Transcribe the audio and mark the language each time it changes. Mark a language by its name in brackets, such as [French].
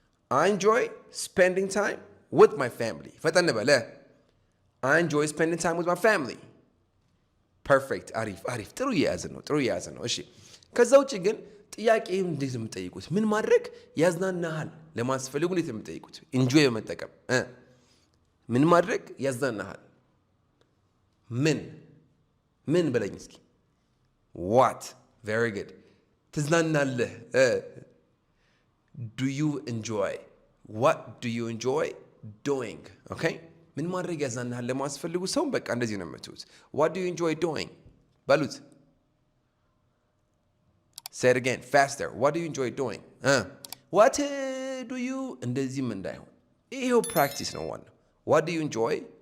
[English] I enjoy spending time with my family. [Amharic] ፈጠን በለ። [English] I enjoy spending time with my family. perfect. [Amharic] አሪፍ ጥሩ እየያዘ ነው። እሺ ከዛ ውጭ ግን ጥያቄ እንዴት ነው የምጠይቁት? ምን ማድረግ ያዝናናሃል ለማስፈልጉ እንዴት ነው የምጠይቁት? ኢንጆይ በመጠቀም ምን ማድረግ ያዝናናሃል? ምን በለኝ እስኪ። [English] what very good. [Amharic] ትዝናናለህ። [English] do you enjoy? what do you enjoy doing? [Amharic] okay ምን ማድረግ ያዝናናሃል ለማስፈልጉ ሰው በቃ እንደዚህ ነው የምትሉት። [English] what do you enjoy doing [Amharic] በሉት። [English] say it again faster. what do you enjoy doing? what do you [Amharic] እንደዚህም እንዳይሆን ይሄው [English] practice [Amharic] ነው ዋናው። [English] what do you enjoy?